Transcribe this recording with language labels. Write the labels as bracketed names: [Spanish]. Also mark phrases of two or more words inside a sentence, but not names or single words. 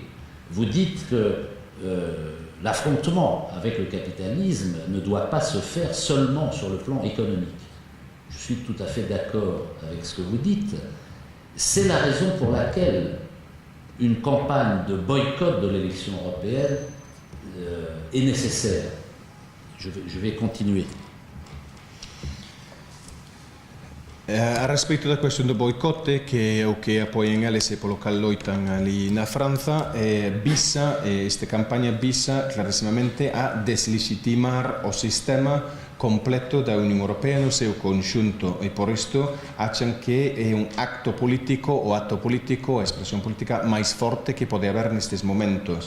[French] Vous dites que l'affrontement avec le capitalisme ne doit pas se faire seulement sur le plan économique. Je suis tout à fait d'accord avec ce que vous dites. C'est la raison pour laquelle une campagne de boycott de l'élection européenne est nécessaire. Je vais continuer. [Galician] A respeito da cuestión do boicote, que é o que apoian eles e polo cal loitan ali na Franza, esta campaña visa clarísimamente a deslegitimar o sistema completo da Unión Europea no seu conxunto, e por isto achan que é un acto político, o acto político, a expresión política máis forte que pode haber nestes momentos.